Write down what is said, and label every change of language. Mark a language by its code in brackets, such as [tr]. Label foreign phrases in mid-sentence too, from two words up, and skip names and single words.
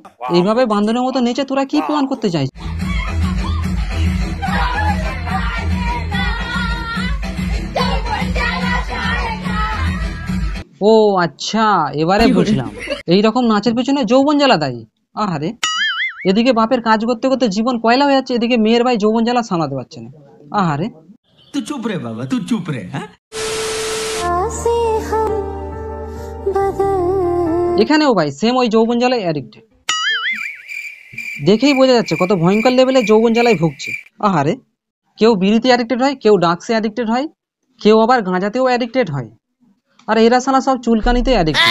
[bn] এইভাবে বান্ধনের মতো নেচে তোরা কি প্রমাণ করতে চাইছিস? ও আচ্ছা, এবারে বুঝলাম, এইরকম নাচের পেছনে যৌবন জ্বালা দায়ী। আহারে, এদিকে বাপের কাজ করতে করতে জীবন কয়লা হয়ে যাচ্ছে, এদিকে মেয়ের ভাই যৌবন জ্বালা সামলাতে পারছে না। আহারে, [hi] तू चुप रे बाबा, तू चुप रे। [bn] এখানেও ভাই সেম ওই যৌবন জ্বালায় অ্যাডিক্টেড। দেখেই বোঝা যাচ্ছে কত ভয়ঙ্কর লেভেলে যৌবন জ্বালায় ভুগছে। আহারে, কেউ বিড়িতে অ্যাডিক্টেড হয়, কেউ ড্রাগসে অ্যাডিক্টেড হয়, কেউ আবার গাঁজাতেও অ্যাডিক্টেড হয়, আর এরা শালা সব চুলকানিতে অ্যাডিক্টেড।